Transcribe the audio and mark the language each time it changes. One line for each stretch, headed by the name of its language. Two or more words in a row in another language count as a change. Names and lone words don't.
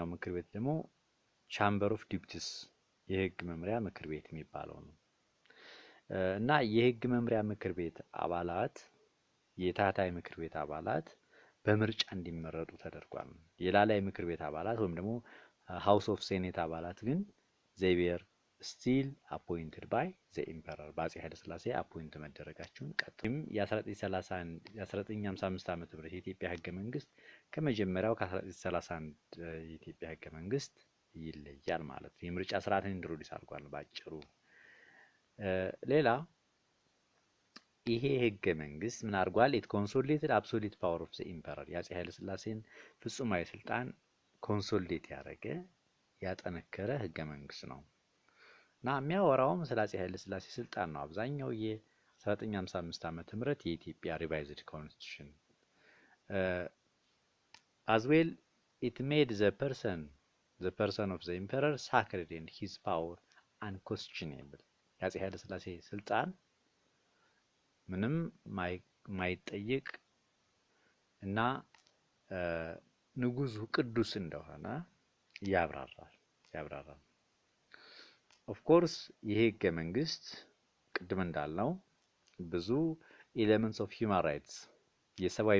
Amharic: ምክር ቤት ደግሞ
English: Chamber of Deputies
Amharic: የህግ መምሪያ ምክር ቤት የሚባለው ነው። እና የህግ መምሪያ ምክር ቤት አባላት የታህታይ ምክር ቤት አባላት በምርጫ እንዲመረጡ ተደርጓል። የላላይ ምክር ቤት አባላት ወይም ደግሞ
English: House of Senate
Amharic: አባላት ግን
English: they were still appointed by the emperor
Amharic: በአፄ ኃይለ ሥላሴ አፖይንት መደረጋቸውን ቀጥሎም የ1955 ዓመተ ምህረት የኢትዮጵያ ህገ መንግስት ከመጀመሪያው ከ1931 የኢትዮጵያ ህገ መንግስት ይለያል ማለት ነው። የምርጫ ስርዓትን ኢንትሮዲዩስ አድርጓል ባጭሩ። ሌላ ይሄ ህገ መንግስት ምን አድርጓል?
English: It consolidated absolute power of the emperor
Amharic: የአፄ ኃይለ ሥላሴን ፍጹማዊ ስልጣን ኮንሶሊዴት ያደረገ ያጠነከረ ህገ መንግስት ነው እና የሚያወራውም ስለ አፄ ኃይለ ሥላሴ ስልጣን ነው። አብዛኛው የ1955 ዓመተ ምህረት የኢትዮጵያ
English: revised constitution as well it made the person of the emperor sacred and his power unquestionable
Amharic: የአፄ ኃይለ ሥላሴ ስልጣን ምንም ማይጠየቅ እና ንጉሱ ቅዱስ እንደሆነ ያብራራል።
English: of course
Amharic: ይሄ ህገ መንግስት ቅድም እንዳልነው ብዙ
English: elements of human rights
Amharic: የሰብአዊ